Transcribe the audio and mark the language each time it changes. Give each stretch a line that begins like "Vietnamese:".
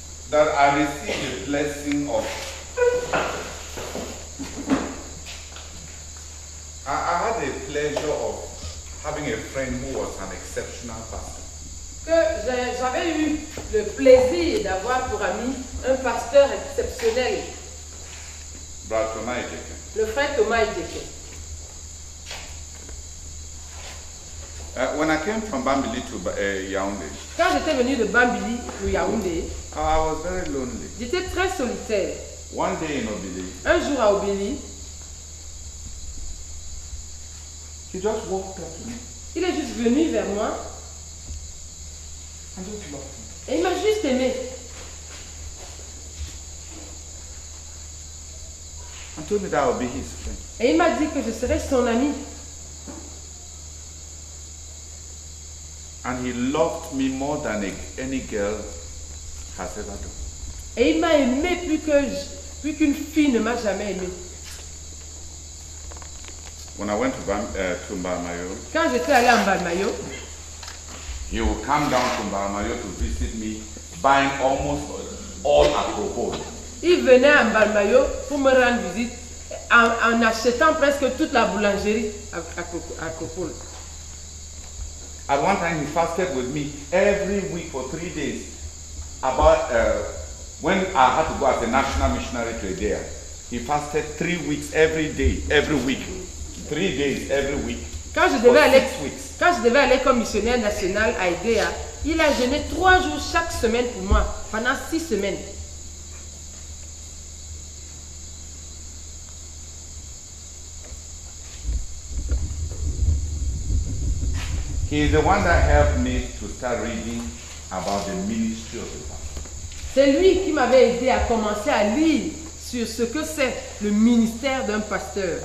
English: that I received the blessing of. I had the pleasure of having a friend who was an exceptional pastor.
French: que j'avais eu le plaisir d'avoir pour ami un pasteur exceptionnel,
English: Brother Thomas Ejeke.
French: le frère Thomas Ejeke.
English: When I came from Bambili to Yaoundé,
French: Quand j'étais venu de Bambili pour Yaoundé,
English: I was very lonely.
French: j'étais très solitaire.
English: One day in Obili,
French: Un jour à Obéli,
English: he just walked up to me
French: il est juste venu vers moi
English: and just loved me.
French: et il m'a juste aimé.
English: And told me that I would be his friend.
French: Et il m'a dit que je serais son ami.
English: And he loved me more than any girl has ever done.
French: Et il m'a aimé plus qu'une fille ne m'a jamais aimé.
English: When I went to Mbamayo,
French: Quand j'étais allé en Balmayo,
English: he would come down to Mbamayo to visit me, buying almost all Acropole.
French: il venait en Balmayo pour me rendre visite en achetant presque toute la boulangerie à Copole.
English: At one time, he fasted with me every week for 3 days. About when I had to go as a national missionary to Edea, he fasted 3 weeks every day, every week. 3 days every week.
French: Quand je devais aller comme missionnaire national à Edea, il a jeûné 3 jours chaque semaine pour moi, pendant 6 semaines.
English: He is the one that helped me to start reading about the ministry of the pastor.
French: C'est lui qui m'avait aidé à commencer à lire sur ce que c'est le ministère d'un pasteur.